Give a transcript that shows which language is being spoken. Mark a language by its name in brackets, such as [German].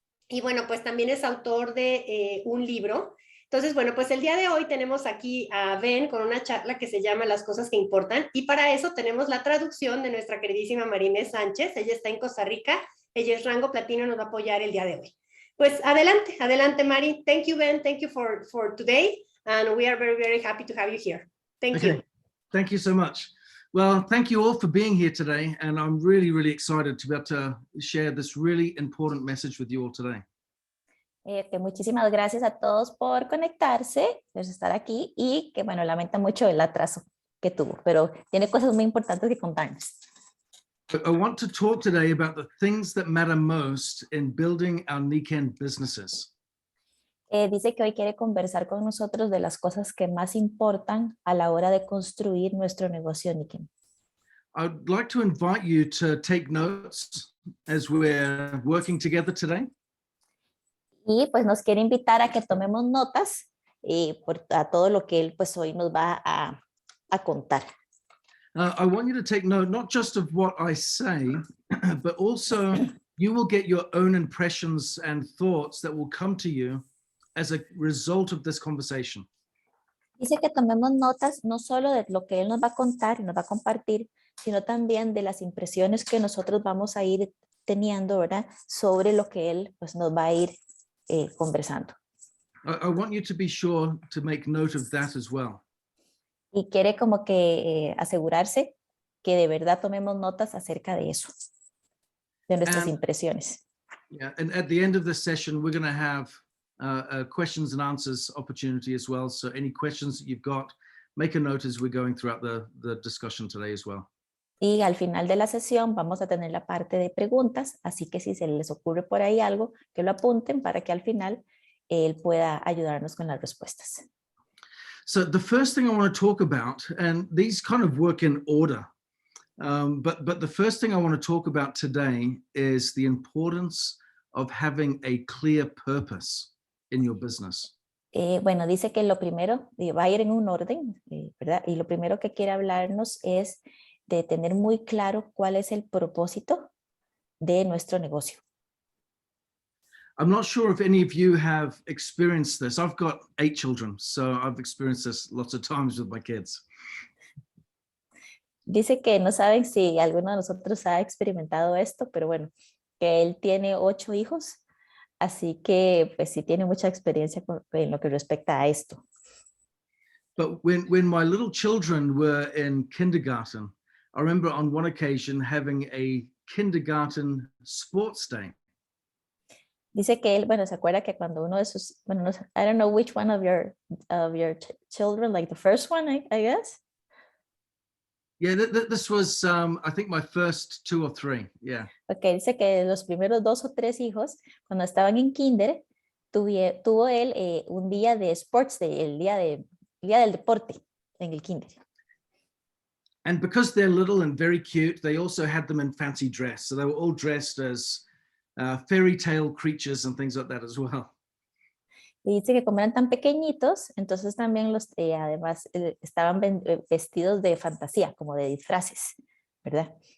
[Spanish] Y bueno, pues también es autor de un libro. Entonces, bueno, pues el día de hoy tenemos aquí a Ben con una charla que se llama Las cosas que importan y para eso tenemos la traducción de nuestra queridísima María Inés Sánchez. Ella está en Costa Rica, ella es rango platino, nos va a apoyar el día de hoy. Pues adelante, adelante Mari. [English] Thank you Ben, thank you for today and we are very, very happy to have you here. Thank you. Thank you so much. Well, thank you all for being here today and I'm really, really excited to be able to share this really important message with you all today. [Spanish] Muchísimas gracias a todos por conectarse, por estar aquí y que bueno, lamenta mucho el atraso que tuvo, pero tiene cosas muy importantes que contarnos. [English] I want to talk today about the things that matter most in building our Nikken businesses. [Spanish] Dice que hoy quiere conversar con nosotros de las cosas que más importan a la hora de construir nuestro negocio Nikken. [English] I'd like to invite you to take notes as we're working together today. [Spanish] Y pues nos quiere invitar a que tomemos notas a todo lo que él pues hoy nos va a contar. [English] I want you to take note not just of what I say, but also you will get your own impressions and thoughts that will come to you as a result of this conversation. [Spanish] Dice que tomemos notas no solo de lo que él nos va a contar y nos va a compartir, sino también de las impresiones que nosotros vamos a ir teniendo, ¿verdad? Sobre lo que él pues nos va a ir conversando. [English] I want you to be sure to make note of that as well. [Spanish] Y quiere como que asegurarse que de verdad tomemos notas acerca de eso, de nuestras impresiones. [English] Yeah, and at the end of this session, we're going to have a questions and answers opportunity as well. So any questions that you've got, make a note as we're going throughout the discussion today as well. [Spanish] Y al final de la sesión vamos a tener la parte de preguntas, así que si se les ocurre por ahí algo, que lo apunten para que al final él pueda ayudarnos con las respuestas. [English] So the first thing I want to talk about, and these kind of work in order, but the first thing I want to talk about today is the importance of having a clear purpose in your business. [Spanish] Bueno, dice que lo primero, va a ir en un orden, ¿verdad? Y lo primero que quiere hablarnos es de tener muy claro cuál es el propósito de nuestro negocio. [English] I'm not sure if any of you have experienced this. I've got 8 children, so I've experienced this lots of times with my kids. [Spanish] Dice que no saben si alguno de nosotros ha experimentado esto, pero bueno, que él tiene 8 hijos, así que pues sí tiene mucha experiencia en lo que respecta a esto. [English] But when my little children were in kindergarten, I remember on one occasion having a kindergarten sports day. [Spanish] Dice que él, bueno, se acuerda que cuando uno de sus, bueno, no, [English] I don't know which one of your children, like the first one, I guess. Yeah, this was, I think my first 2 or 3, yeah. [Spanish] Okay, dice que los primeros 2 o 3 hijos, cuando estaban en kinder, tuvo él un día de sports day, el día del deporte en el kinder. [English] And because they're little and very cute, they also had them in fancy dress. So they were all dressed as fairy tale creatures and things like that as well. [Spanish] Y dice que como eran tan pequeñitos, entonces también los además estaban vestidos de fantasía, como de disfraces, ¿verdad?